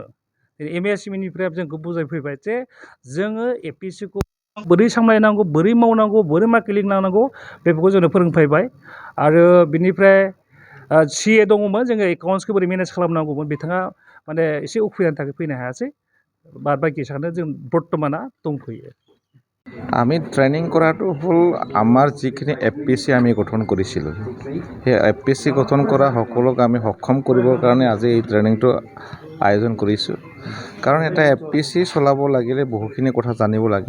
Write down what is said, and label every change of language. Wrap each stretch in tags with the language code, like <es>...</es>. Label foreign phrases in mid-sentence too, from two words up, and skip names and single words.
<brx>एमएसएमइनिफ्राय जोंखौ बुजायफैबाय जे जोङो एपिएससिखौ बोरै सामलायनांगौ बोरै मावनांगौ बोरै मार्केटिं लानांगौ बेफोरखौ जोंनो फोरोंफैबाय आरो बिनिफ्राय सिए दङमोन जोङो एकाउन्ट्सखौ बोरै मेनेज खालामनांगौमोन बिथाङा माने एसे उसुबिदानि थाखाय फैनो हायासै। बाद बाखि सानो जों बर्तमाना दंथ'यो।</brx> <as>আমি ট্ৰেইনিং কৰাটো হ'ল আমাৰ যিখিনি এপিএছচি আমি গঠন কৰিছিলোঁ সেই এপিএছচি গঠন কৰা সকলক আমি সক্ষম কৰিবৰ কাৰণে আজি এই ট্ৰেইনিংটো আয়োজন কৰিছোঁ। কাৰণ এটা এপিএছচি চলাব লাগিলে বহুখিনি কথা জানিব লাগে।</as>